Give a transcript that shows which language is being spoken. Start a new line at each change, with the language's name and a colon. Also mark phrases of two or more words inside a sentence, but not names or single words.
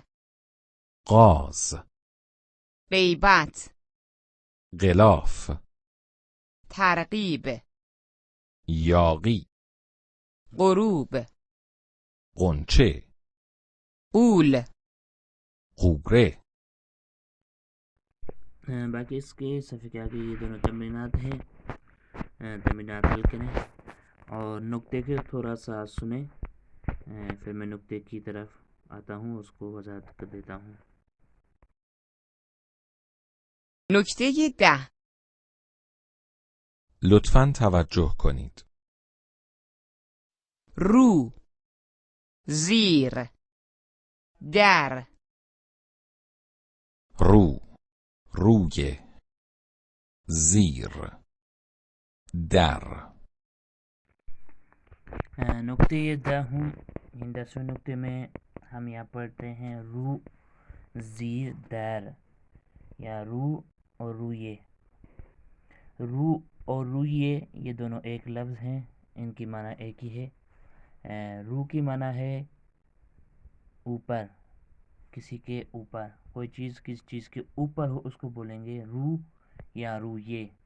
Persian: غاز غیبت غلاف ترغیب یاغی غروب غنچه غول غوره
Urdu: باقی اس کے صفحے کے آگے یہ دونوں تمرینات ہیں، تمرینات حل کریں اور نقطے کے تھوڑا سا سنیں، پھر میں نقطے کی طرف آتا ہوں، اس کو وضاحت کر دیتا ہوں۔
Persian: نکته 10 لطفاً توجه کنید. رو زیر در رو روی زیر در
Urdu: نقطے 10 ان 10 نقطے میں ہم یہاں پڑھتے ہیں
Persian: رو زیر در
Urdu: یا رو اور رویے۔ رو اور رویے یہ دونوں ایک لفظ ہیں، ان کی معنی ایک ہی ہے۔ رو کی معنی ہے اوپر، کسی کے اوپر، کوئی چیز کسی چیز کے اوپر ہو اس کو بولیں گے رو یا رویے۔